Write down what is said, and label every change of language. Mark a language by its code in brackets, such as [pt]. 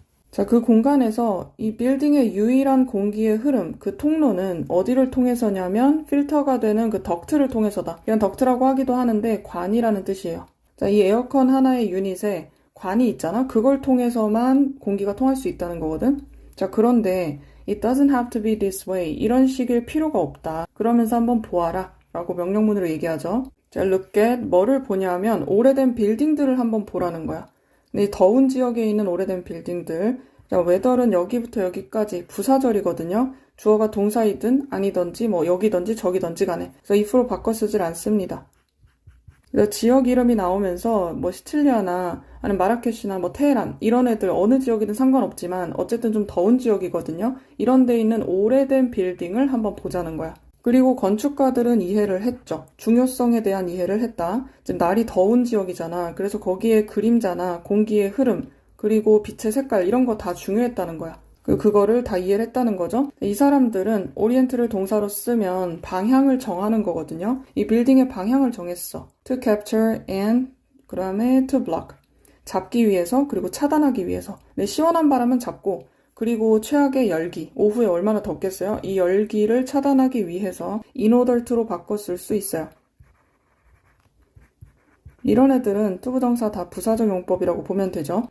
[ko] 자, 그 공간에서 이 빌딩의 유일한 공기의 흐름, 그 통로는 어디를 통해서냐면 필터가 되는 그 덕트를 통해서다. 이건 덕트라고 하기도 하는데 관이라는 뜻이에요. 자, 이 에어컨 하나의 유닛에 관이 있잖아? 그걸 통해서만 공기가 통할 수 있다는 거거든? 자, 그런데 [en] It doesn't have to be this way. [ko] 이런 식일 필요가 없다. 그러면서 한번 보아라. 라고 명령문으로 얘기하죠. 자, look at 뭐를 보냐면 오래된 빌딩들을 한번 보라는 거야. 네, 더운 지역에 있는 오래된 빌딩들. 자, weather는 여기부터 여기까지 부사절이거든요. 주어가 동사이든 아니든지 뭐 여기든지 저기든지 간에. 그래서 if로 바꿔 쓰질 않습니다. 그래서 지역 이름이 나오면서 뭐 시칠리아나 아니면 마라케시나 뭐 테헤란 이런 애들 어느 지역이든 상관없지만 어쨌든 좀 더운 지역이거든요. 이런 데 있는 오래된 빌딩을 한번 보자는 거야. 그리고 건축가들은 이해를 했죠. 중요성에 대한 이해를 했다. 지금 날이 더운 지역이잖아. 그래서 거기에 그림자나 공기의 흐름, 그리고 빛의 색깔 이런 거 다 중요했다는 거야. 그거를 다 이해를 했다는 거죠. 이 사람들은 오리엔트를 동사로 쓰면 방향을 정하는 거거든요. 이 빌딩의 방향을 정했어. [en] To capture and [ko] 그 다음에 [en] to block. [ko] 잡기 위해서 그리고 차단하기 위해서. 네, 시원한 바람은 잡고 그리고 최악의 열기, 오후에 얼마나 덥겠어요? 이 열기를 차단하기 위해서 [en] in order to [ko] 로 바꿔 쓸 수 있어요. 이런 애들은 투부정사 다 부사적 용법이라고 보면 되죠.